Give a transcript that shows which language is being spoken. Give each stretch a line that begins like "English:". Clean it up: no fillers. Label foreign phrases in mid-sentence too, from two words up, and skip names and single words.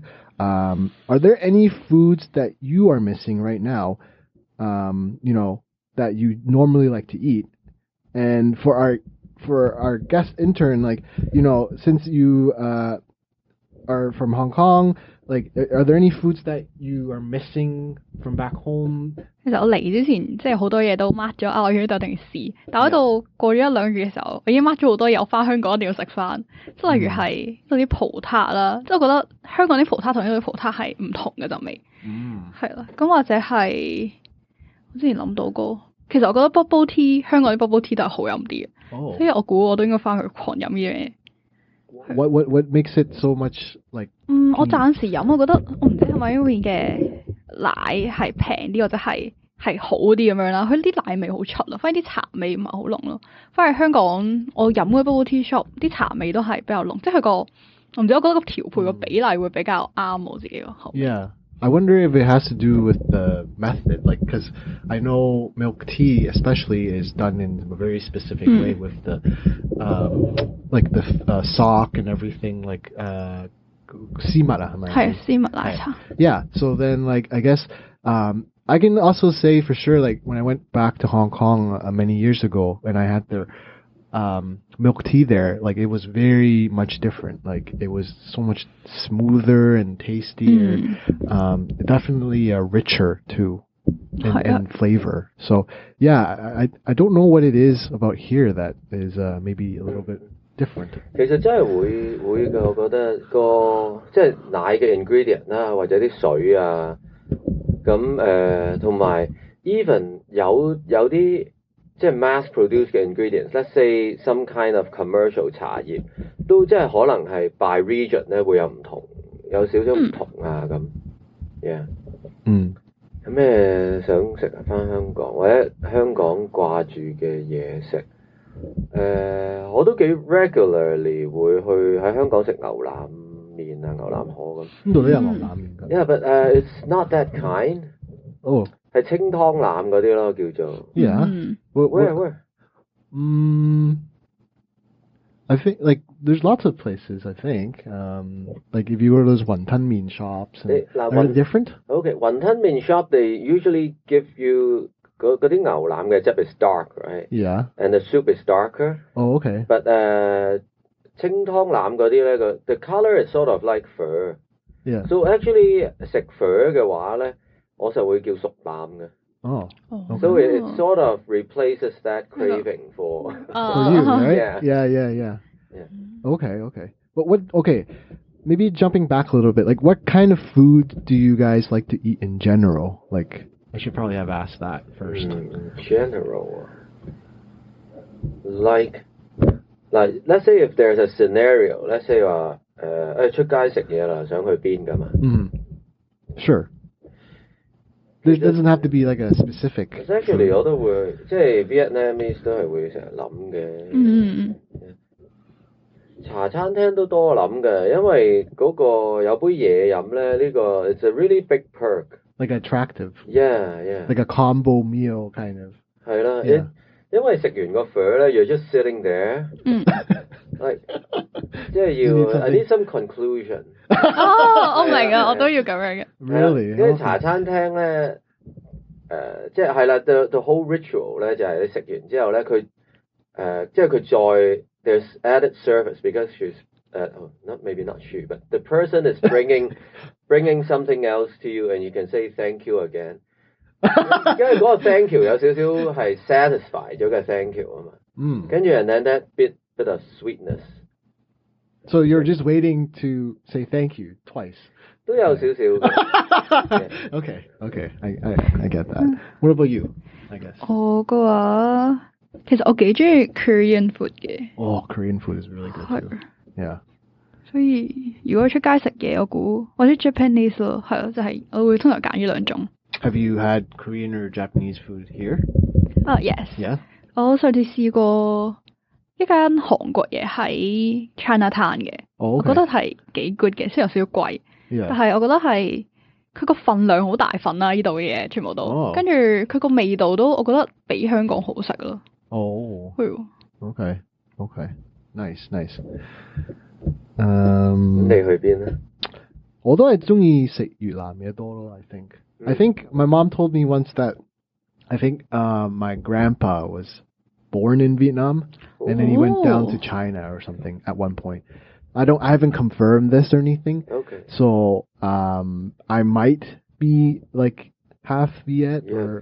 English: Are there any foods that you are missing right now, that you normally like to eat? And for our guest intern, like, since you are from Hong Kong, like, are there any foods that you are missing from back home?
Cantonese: 其實我嚟之前，即係好多嘢都 mark 咗啊！我要呢度一定要試。但喺度過咗一兩個月嘅時候，我已經 mark 咗好多嘢，我翻香港一定要食翻。即係例如係嗰啲葡撻啦，即係我覺得香港啲葡撻同呢度啲葡撻係唔同嘅陣味。係啦，咁或者係我之前諗到過，其實我覺得
English: bubble tea
Cantonese: 香港啲
English: bubble tea
Cantonese: 都係好飲啲嘅。所以我估我都應該翻去狂飲呢樣嘢。
English: What makes it so much like？
Cantonese: 我暫時飲，我覺得我唔知係咪因為嘅奶係平啲或者係好啲咁樣啦。佢啲奶味好出咯，反而啲茶味唔係好濃咯。反而香港我飲嘅
English: bubble tea shop
Cantonese: 啲茶味都係比較濃，即係佢個我唔知，我覺得個調配個比例會比較啱我自己個口。
English: Yeah. I wonder if it has to do with the method, like, because I know milk tea especially is done in a very specific way with the, like the sock and everything, like,
Cantonese: 絲襪啊，係咪？係絲襪奶茶。
English: Yeah, so then, like, I guess, I can also say for sure, like, when I went back to Hong Kong many years ago and I had their milk tea there, like it was very much different. Like it was so much smoother and tastier. Definitely richer too in flavor. So yeah, I don't know what it is about here that is maybe a little bit different.
Cantonese: 其實真係會嘅，我覺得即係奶嘅 ingredient 啦，或者啲水啊，咁同埋 even 有啲即係
English: mass produced
Cantonese: 嘅
English: ingredients，let's say some kind of commercial
Cantonese: 茶葉，都即係可能係
English: by region
Cantonese: 咧會有唔同，有少少唔同啊咁。Yeah。有咩想食啊？返香港或者香港掛住嘅嘢食？我都幾 regularly 會去喺香港食牛腩麵啊、牛腩河咁。呢度都有牛腩麵㗎。
English: Yeah, but it's not that kind.
Cantonese: 係清湯腩嗰啲咯，叫做。
English: Yeah. Where? I think like there's lots of places. I think like if you go to those wonton mean shops, are they different? Okay, wonton mean shop they usually give you
Cantonese: 嗰啲牛腩嘅汁
English: is dark, right? Yeah. And the soup is darker. Oh, okay. But
Cantonese: 清湯腩嗰啲咧
English: the color is sort of like fur. Yeah. So actually
Cantonese: 食 fur 嘅話咧，我就會叫熟腩嘅。
English: Oh. Okay. So it sort of replaces that craving for you, right? Yeah. Okay. But okay, maybe jumping back a little bit, like what kind of food do you guys like to eat in general? Like, I should probably have asked that first. General. Like, let's say if there's a scenario, let's say
Cantonese: 話出街食嘢啦，想去邊㗎嘛
English: ？Sure. There doesn't have to be like a specific. Actually,
Cantonese: 我都會即係 Vietnamese 都係會成日諗嘅。茶餐廳都多諗嘅，因為嗰個有杯嘢飲咧，呢個
English: it's a really big perk. Like attractive. Yeah. Like a combo meal kind of.
Cantonese: 係啦，因為食完個 fur 咧，
English: you're just sitting there. Like
Cantonese: 即係要
English: I need some conclusion.
Cantonese: 我明啊，我都要咁樣嘅。
English: Really？
Cantonese: 因為茶餐廳咧，即係啦
English: ，the whole ritual
Cantonese: 咧就係你食完之後咧，佢即係佢再
English: there's added service because she's maybe not she but the person is bringing something else to you and you can say thank you again。
Cantonese: 因為嗰個
English: thank you
Cantonese: 有少少係 satisfy 咗嘅
English: thank you
Cantonese: 啊嘛。
English: 跟住 and then that bit of sweetness。 So you're just waiting to say thank you twice.
Cantonese: 都有少少。
English: Okay. I get that. What about you? I guess.
Cantonese: 我嘅話，其實我幾中意
English: Korean food
Cantonese: 嘅。
English: Korean food is really good too. Yeah.
Cantonese: 所以如果出街食嘢，我估或者 Japanese 咯，係咯，就係我會通常揀呢兩種。
English: Have you had Korean or Japanese food here? Yes. Yeah.
Cantonese: 我上次試過一間韓國嘢喺 Chinatown 嘅，我覺得係幾 good 嘅，雖然有少少貴，但係我覺得係佢個份量好大份啦，呢度嘅嘢全部都，跟住佢個味道都我覺得比香港好食咯。
English: Okay. Nice.
Cantonese: 你去邊咧？我都係中意食越南嘢多咯。
English: I think my mom told me once that I think my grandpa was born in Vietnam and then he went down to China or something at one point. I haven't confirmed this or anything. Okay. So I might be like half Viet or